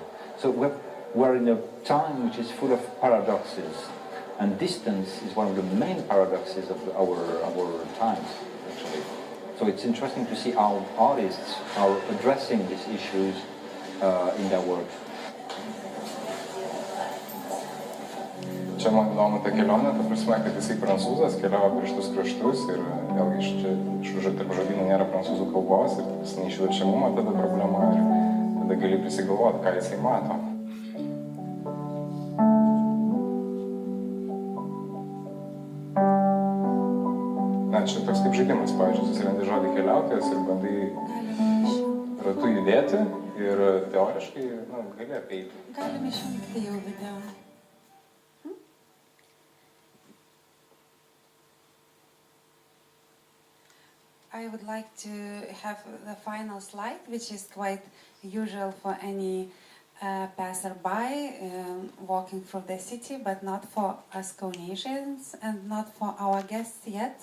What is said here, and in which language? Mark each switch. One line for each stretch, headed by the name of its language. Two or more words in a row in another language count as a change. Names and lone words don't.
English: So we're in a time which is full of paradoxes, and distance is one of the main paradoxes of our times, actually. So it's interesting to see how artists are addressing these issues in their work.
Lithuanian: Čia man įdomu ta kelionė, ta prasme, kad jisai prancūzas keliavo per šitus kraštus ir vėlgi tarp žodynų nėra prancūzų kalbos ir tas neišverčiamumo tada problema ir tada gali prisigalvoti, ką jisai mato. Čia toks kaip žaidimas, pavyzdžiui, susirandi žodį keliautojas ir bandai ratu judėti ir teoriškai gali apeiti. Galime išjungti jau video.
English: I would like to have the final slide, which is quite usual for any passerby walking through the city, but not for us Kaunasians and not for our guests yet.